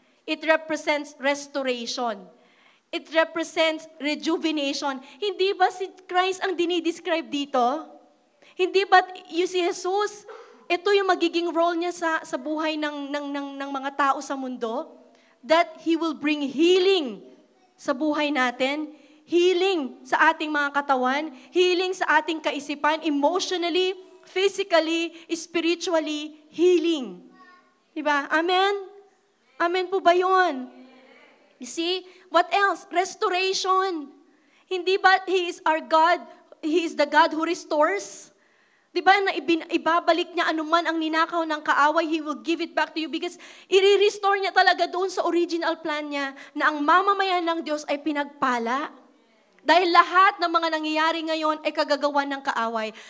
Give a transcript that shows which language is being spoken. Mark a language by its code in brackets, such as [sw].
[en] It represents restoration. It represents rejuvenation. [tl] Hindi ba si Christ ang dinidescribe dito? Hindi ba you si Jesus, ito yung magiging role niya sa buhay ng mga tao sa mundo? [en] That He will bring healing [tl] sa buhay natin, [en] healing [tl] sa ating mga katawan, healing sa ating kaisipan, [en] emotionally, physically, spiritually, healing. Diba? Amen? [tl] Amen po ba yun? [en] You see? What else? Restoration. [tl] Hindi ba [en] He is our God? He is the God who restores? [tl] Diba na ibabalik niya anuman ang ninakaw ng kaaway, [en] He will give it back to you [tl] because i-restore niya talaga doon sa original plan niya na ang mamamayan ng Diyos ay pinagpala. Dahil lahat ng mga nangyayari ngayon ay kagagawan ng kaaway.